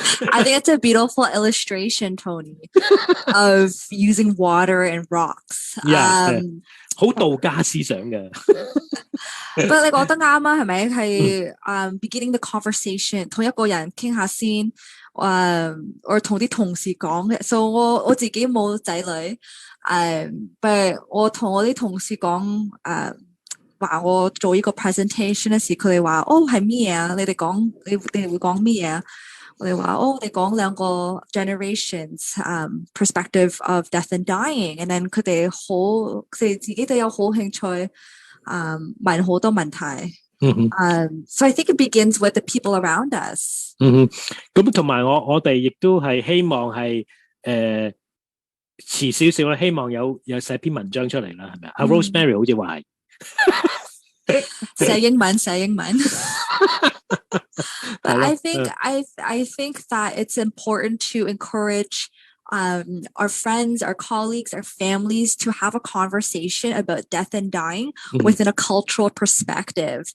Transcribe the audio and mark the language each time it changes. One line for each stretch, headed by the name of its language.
English: I think it's a beautiful illustration, Tony, of using water and rocks.
Cantonese: 好道家思想嘅。不過你講得啱啊，係咪？係
English: beginning the conversation，
Cantonese: 同一個人傾下先，我同啲同事講嘅。 So 我自己冇仔女，但係我同我啲同事講，話我做呢個 presentation 嘅時，佢哋話係咩啊？你哋會講咩啊？我哋話我哋講兩個
English: generations perspective of death and dying， and then
Cantonese: 佢哋自己都有好興趣問好多問題。
English: So I think it begins with the people around us。
Cantonese: 咁同埋我哋亦都係希望係遲少少啦，希望有寫篇文章出嚟啦，係咪啊？Rosemary 好似話係寫英文。
English: But I think that it's important to encourage our friends, our colleagues, our families to have a conversation about death and dying within a cultural perspective.